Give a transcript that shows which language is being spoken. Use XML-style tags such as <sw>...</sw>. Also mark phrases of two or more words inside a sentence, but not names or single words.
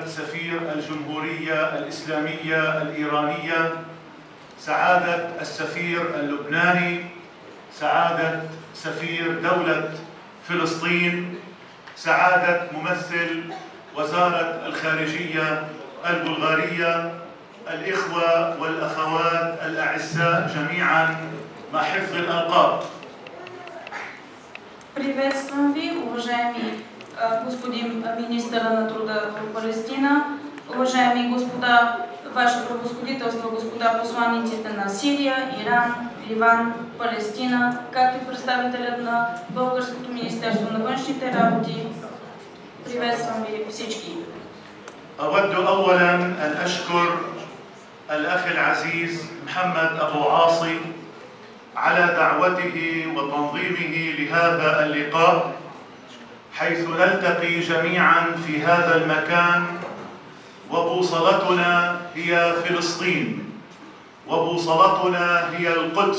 <ar>سفير الجمهورية الإسلامية الإيرانية، سعادة السفير اللبناني، سعادة سفير دولة فلسطين، سعادة ممثل وزارة الخارجية البلغارية، الإخوة والأخوات الأعزاء جميعا مع حفظ الألقاب.</ar> <bg>Приветствам ви, уважаеми господин министър на труда в Палестина, уважаеми господа, ваше превъзходителство, господа посланиците на Сирия, Иран, Ливан, Палестина, както и представителят на Българското министерство на външните работи. Приветствам ви всички.</bg> <ar>أود أولا أن أشكر الأخ العزيز محمد أبو عاصي على دعوته وتنظيمه لهذا اللقاء، حيث نلتقي جميعا في هذا المكان وبوصلتنا هي فلسطين وبوصلتنا هي القدس.</ar>